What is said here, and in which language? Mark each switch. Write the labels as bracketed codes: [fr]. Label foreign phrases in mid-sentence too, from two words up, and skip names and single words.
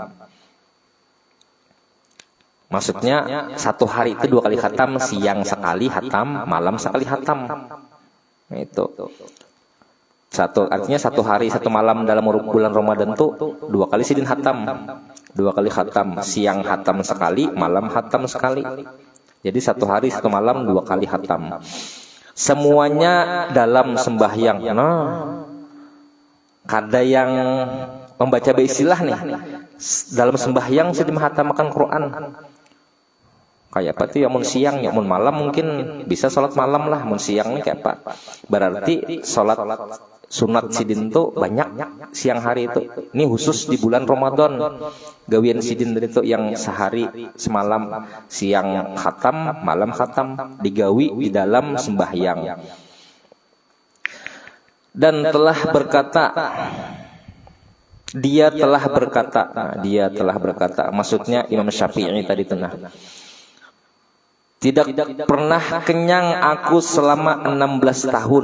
[id] Maksudnya 1 hari itu 2 kali khatam, siang sekali khatam, malam sekali khatam. Nah, itu. Artinya 1 hari 1 malam dalam bulan Ramadan tuh 2 kali Sidin khatam. 2 kali khatam, siang khatam sekali, malam khatam sekali. Jadi 1 hari 1 malam 2 kali khatam. Semuanya dalam sembahyang. [bjn] Nah, kada yang membaca bisilah nih. Dalam sembahyang Sidin menghatamkan Quran. Kayak apa tuh ya, mun siang, ya mun malam mungkin bisa sholat malam lah. Mun siang nih kayak apa? [id] Berarti sholat sunat Sidin tuh banyak siang hari itu. Ini khusus di bulan Ramadan. Gawian Sidin itu yang sehari semalam, siang khatam, malam khatam, digawi di dalam sembahyang. Dan telah berkata, dia telah berkata, maksudnya Imam Syafi'i tadi tenah. Tidak pernah kenyang aku selama 16 tahun.